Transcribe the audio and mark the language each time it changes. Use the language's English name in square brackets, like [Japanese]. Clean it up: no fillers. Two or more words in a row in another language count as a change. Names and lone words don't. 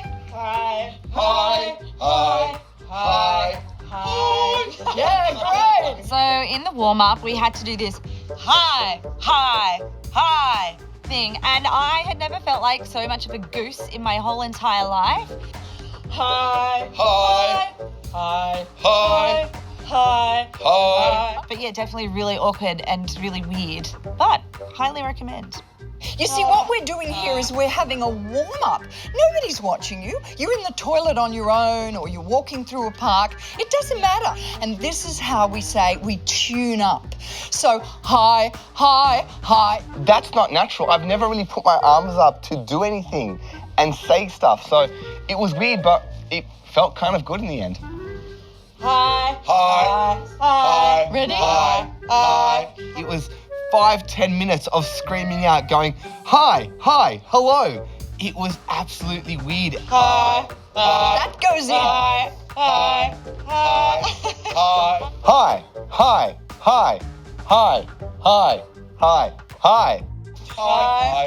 [English] Hi, hi, hi, hi, hi. Yeah, great. So in the warm-up, we had to do this high, high, high thing. And I had never felt like so much of a goose in my whole entire life. High, Hi, high, hi, high, hi. But yeah, definitely really awkward and really weird. But highly recommend. You see, what we're doing here is we're having a warm-up. Nobody's watching you. You're in the toilet on your own or you're walking through a park. It doesn't matter. And this is how we say we tune up. So high, high, high. That's not natural. I've never really put my arms up to do anything and say stuff. So it was weird, but it felt kind of good in the end. High, Hi, hi, Ready? hi, hi. It was 5-10 minutes of screaming out, going, hi, hi, hello. It was absolutely weird. Hi, That goes in. hi, hi, hi, hi, hi, hi, hi, hi, hi, hi, hi, hi,